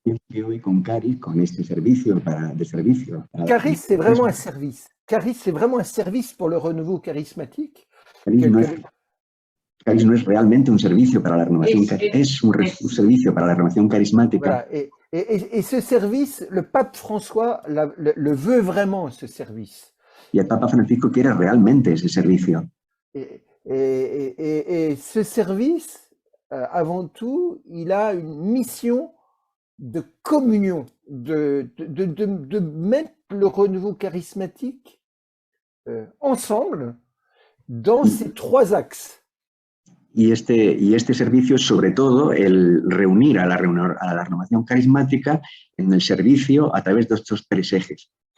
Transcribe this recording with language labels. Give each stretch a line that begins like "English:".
Spanish: Hoy con Caris, con este servicio de servicio.
French: Caris, c'est vraiment un service. Caris, c'est vraiment un service pour le renouveau charismatique.
Spanish: Caris no es realmente un servicio para la renovación, es un servicio para la renovación carismática.
French: Voilà. Et ce service, le pape François le veut vraiment, ce service.
Spanish: Y el Papa Francisco quiere realmente ese servicio.
French: Et ce service, avant tout, il a une mission de communion, de mettre le renouveau charismatique ensemble dans ces trois axes.
Spanish: Y este servicio es sobre todo el reunir a la renovación carismática en el servicio a través de estos tres ejes.